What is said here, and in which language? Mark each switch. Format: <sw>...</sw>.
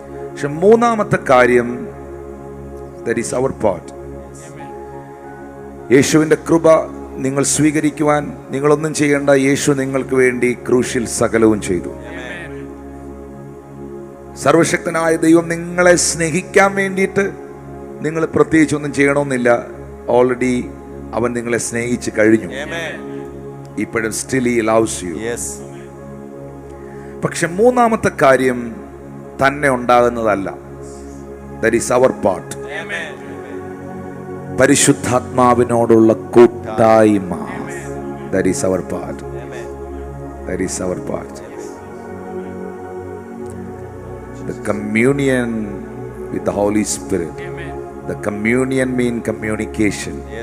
<ml>പക്ഷെ മൂന്നാമത്തെ കാര്യം,</ml> <en>that is our part.</en> <ml>യേശുവിന്റെ കൃപ നിങ്ങൾ സ്വീകരിക്കുവാൻ നിങ്ങളൊന്നും ചെയ്യേണ്ട. യേശു നിങ്ങൾക്ക് വേണ്ടി ക്രൂശിൽ സകലവും ചെയ്തു. സർവശക്തനായ ദൈവം നിങ്ങളെ സ്നേഹിക്കാൻ വേണ്ടിയിട്ട് നിങ്ങൾ പ്രത്യേകിച്ച് ഒന്നും ചെയ്യണമെന്നില്ല. ഓൾറെഡി അവൻ നിങ്ങളെ സ്നേഹിച്ച് കഴിഞ്ഞു. ഇപ്പോഴും</ml> <en>still he loves you.</en> <ml>പക്ഷെ മൂന്നാമത്തെ കാര്യം തന്നെ ഉണ്ടാകുന്നതല്ല.</ml> <en>that is our part.</en> <ml>പരിശുദ്ധാത്മാവിനോടുള്ള കൂട്ടായ്മ,</ml> <en>that is our part. That is our part. The communion with the Holy Spirit. The communion means communication.</en>